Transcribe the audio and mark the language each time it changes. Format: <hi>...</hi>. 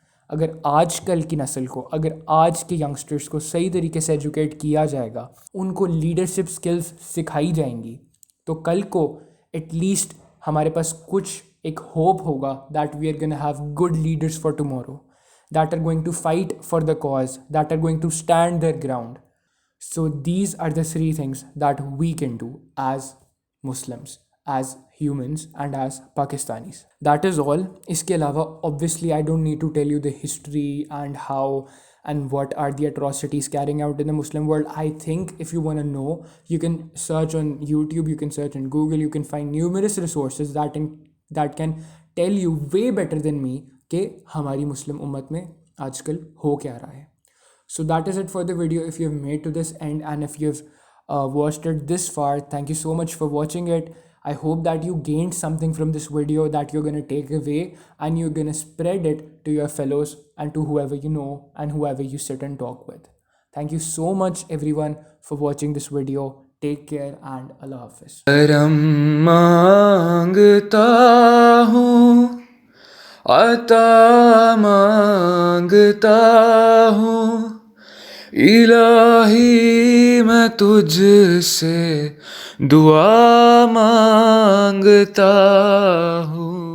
<ur>اگر آج کل کی نسل کو، اگر آج کے ینگسٹرز کو صحیح طریقے سے ایجوکیٹ کیا جائے گا، ان کو لیڈرشپ سکلز سکھائی جائیں گی، تو کل کو ایٹ لیسٹ ہمارے پاس کچھ ایک ہوپ ہوگا</ur> <en>That we are gonna have good leaders for tomorrow that are going to fight for the cause, that are going to stand their ground. So these are the 3 things that we can do as Muslims, as humans and as Pakistanis. That is all.</en> <ur>اس کے علاوہ</ur> <en>obviously I don't need to tell you the history and how and what are the atrocities carrying out in the Muslim world. I think if you want to know, you can search on YouTube, you can search on Google, you can find numerous resources that can tell you way better than me</en> <ur>کہ ہماری مسلم امت میں آج کل ہو کیا رہا ہے.</ur> <en>So that is it for the video. If you have made to this end and if you have watched it this far, thank you so much for watching it. I hope that you gained something from this video that you're going to take away and you're going to spread it to your fellows and to whoever you know and whoever you sit and talk with. Thank you so much everyone for watching this video. Take care and Allah Hafiz.</en> <ur>کرم مانگتا ہوں، عطا مانگتا ہوں، الہی میں تجھ سے دعا مانگتا ہوں.</ur>